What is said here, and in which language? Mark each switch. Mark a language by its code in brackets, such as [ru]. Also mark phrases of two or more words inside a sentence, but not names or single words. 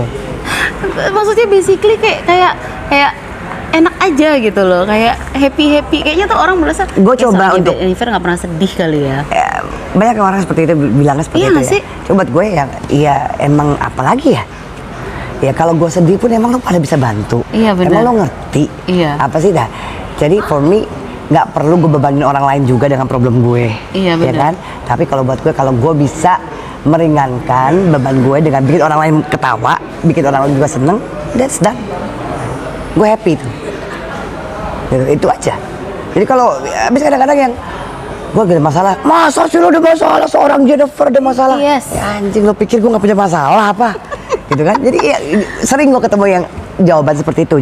[id] maksudnya basically kayak enak aja gitu loh, kayak happy kayaknya tuh orang merasa Gue coba sama untuk- Jennifer nggak pernah sedih kali ya. Banyak orang seperti itu bilangnya seperti Iya itu nggak ya. sih? Coba buat gue yang ya emang apalagi ya. Ya kalau gue sedih pun emang lo pada bisa bantu. Iya, benar. Emang lo ngerti. Iya. Apa sih dah. Jadi [en] for me [id] nggak perlu gue bebanin orang lain juga dengan problem gue. Iya, Ya benar. kan? Tapi kalau buat gue kalau gue bisa meringankan beban gue dengan bikin orang lain ketawa, bikin orang lain juga seneng, [en] that's done. [id] Gue happy tuh. Gitu, itu aja. Jadi kalau habis kadang-kadang yang gue gak ada masalah, masa sih lo ada masalah, seorang Jennifer ada masalah? [en] Yes. [id] Ya, anjing lo pikir gue gak punya masalah apa? Gitu kan? Jadi ya, sering gue ketemu yang jawaban seperti itu.